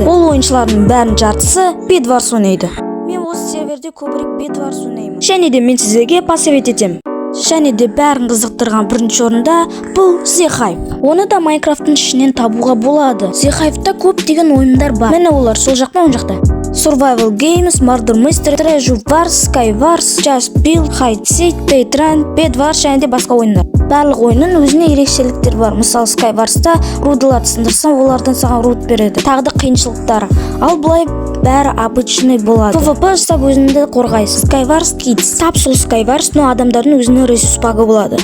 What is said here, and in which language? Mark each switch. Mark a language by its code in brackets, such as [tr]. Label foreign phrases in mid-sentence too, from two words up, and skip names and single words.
[kk] Ол ойыншылардың бәрінің жартысы Bedwars ойнайды. Мен осы серверде көбірек Bedwars ойнаймын. Және де мен сіздерге посовет етемін. Және де бәрін қызықтырған бірінші орында бұл The Hive. Оны да Minecraft'ың ішінен табуға болады. The Hive'та көптеген ойындар бар. Міне олар сол жақта, оң жақта. Survival Games, Murder Mystery, Treasure Wars, Skywars, Just Build, Hide Seed, Paytrun, Bedwars және де басқа ойындар. Барлық ойынның өзіне ерекшеліктер бар. Мысалы, Skywars'та рудыларды сындырсаң, олардан саған руд береді. Тағы да қиыншылықтары. Ал былай бәрі обычный болады. PvP жасап өзіңді қорғайсың. Skywars Kids. Тап сол Skywars, но адамдардың өзінің ресурс багы болады.